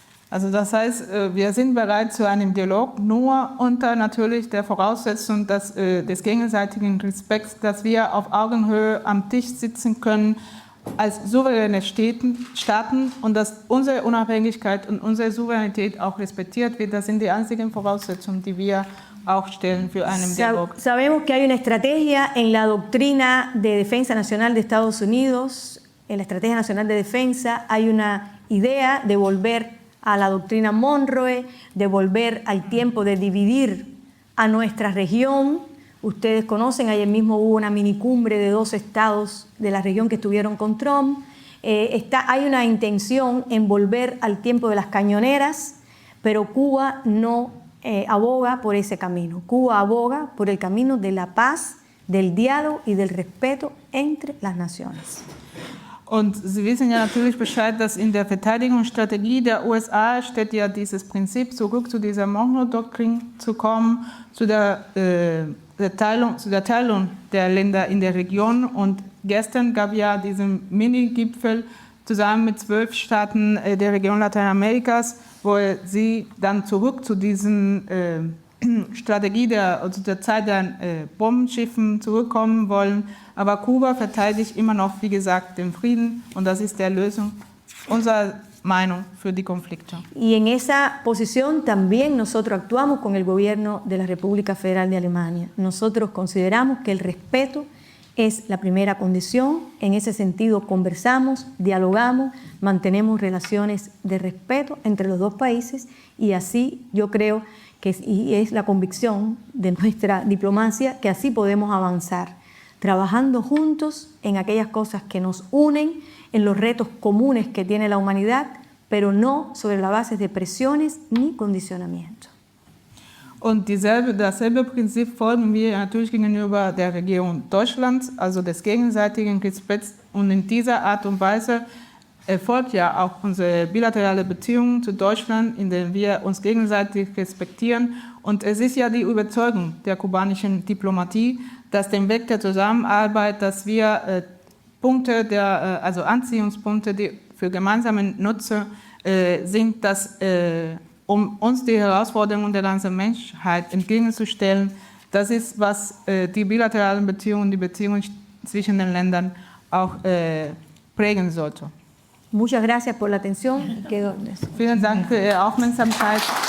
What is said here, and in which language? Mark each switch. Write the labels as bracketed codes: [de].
[de] Also das heißt, wir sind bereit zu einem Dialog, nur unter natürlich der Voraussetzung des gegenseitigen Respekts, dass wir auf Augenhöhe am Tisch sitzen können als souveräne Staaten und dass unsere Unabhängigkeit und unsere Souveränität auch respektiert wird. Das sind die einzigen Voraussetzungen, die wir auch stellen für einen Dialog. [es] Sabemos que hay una estrategia en la doctrina de defensa nacional de Estados Unidos, en la Estrategia Nacional de Defensa hay una idea de volver a la doctrina Monroe, de volver al tiempo de dividir a nuestra región. Ustedes conocen, ayer mismo hubo una minicumbre de 2 estados de la región que estuvieron con Trump. Hay una intención en volver al tiempo de las cañoneras, pero Cuba no aboga por ese camino. Cuba aboga por el camino de la paz, del diálogo y del respeto entre las naciones. [de] Und Sie wissen ja natürlich Bescheid, dass in der Verteidigungsstrategie der USA steht ja dieses Prinzip, zurück zu dieser Monroe-Doktrin zu kommen, zu der Teilung der Länder in der Region. Und gestern gab ja diesen Mini-Gipfel zusammen mit 12 Staaten der Region Lateinamerikas, wo sie dann zurück zu diesen Strategie der Zeit der Bombenschiffen zurückkommen wollen. Aber Kuba verteidigt immer noch, wie gesagt, den Frieden und das ist die Lösung unserer Meinung für die Konflikte. [es] Y en esa posición también nosotros actuamos con el gobierno de la República Federal de Alemania. Nosotros consideramos que el respeto es la primera condición. En ese sentido conversamos, dialogamos, mantenemos relaciones de respeto entre los dos países y así yo creo y es la convicción de nuestra diplomacia que así podemos avanzar, trabajando juntos en aquellas cosas que nos unen, en los retos comunes que tiene la humanidad, pero no sobre la base de presiones ni condicionamiento. [de] Und dasselbe Prinzip folgen wir natürlich gegenüber der Regierung Deutschlands, also des gegenseitigen Respekts. Und in dieser Art und Weise erfolgt ja auch unsere bilaterale Beziehung zu Deutschland, in der wir uns gegenseitig respektieren. Und es ist ja die Überzeugung der kubanischen Diplomatie, dass den Weg der Zusammenarbeit, dass wir also Anziehungspunkte, die für gemeinsamen Nutzen sind, dass um uns die Herausforderungen der ganzen Menschheit entgegenzustellen, das ist, was die bilateralen Beziehungen, die Beziehungen zwischen den Ländern auch prägen sollte. [es] Muchas gracias por la atención. [de] Vielen Dank für Ihre Aufmerksamkeit.